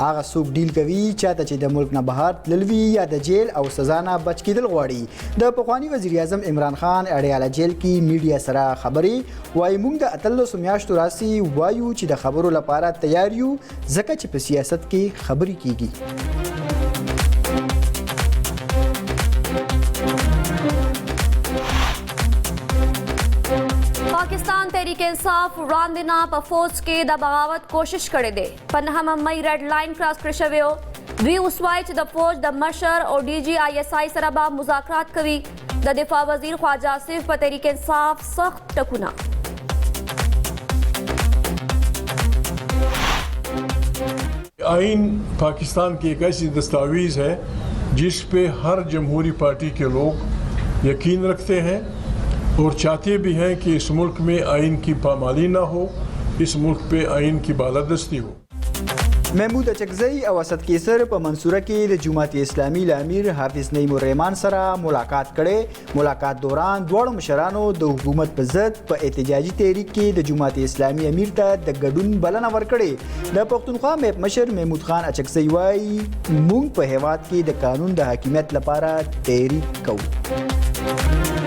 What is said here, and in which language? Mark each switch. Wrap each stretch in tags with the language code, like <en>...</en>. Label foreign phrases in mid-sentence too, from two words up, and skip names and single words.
<ps>هغه څوک ډیل کوي چاته چې د ملک نه بهر تلل وي یا د جیل او سزا نه بچ کېدل غواړي. د پخواني وزیر اعظم عمران خان اډیاله جیل کې میډیا سره خبرې وایي موږ د 18 میاشتو راسي وایو چې د خبرو لپاره تیار یو ځکه چې په سیاست کې خبرې کیږي. پاکستان تحریک انصاف وړاندینا په فوج کې د بغاوت کوشش کړې ده. په 9 مئی</ps> <en>red line cross</en> <ps>کړی شوی و. دوی وسوای چې د فوج د مشر او DG ISI سره به مذاکرات کوي. د دفاع وزیر خواجه آصف په تحریک انصاف سخت ټکونه</ps> <ur>آئین پاکستان کی ایک ایسی دستاویز ہے جس پہ ہر جمہوری پارٹی کے لوگ یقین رکھتے ہیں اور چاہتے بھی ہیں کہ اس ملک میں آئین کی پامالی نہ ہو، اس ملک پہ آئین کی بالادستی ہو.</ur> <ps>محمود اچکزی او اسد کیسر په منصوره کې د جماعت اسلامي امیر حافظ نعیم الرحمن سره ملاقات کړي. ملاقات دوران دواړو مشرانو د حکومت په ضد په احتجاجي تحریک کې د جماعت اسلامي امیر ته د ګډون بلنه ورکړې. د پښتونخوا میپ مشر محمود خان اچکزی وایي موږ په هیواد کې د قانون د حاکمیت لپاره تحریک کوو.</ps>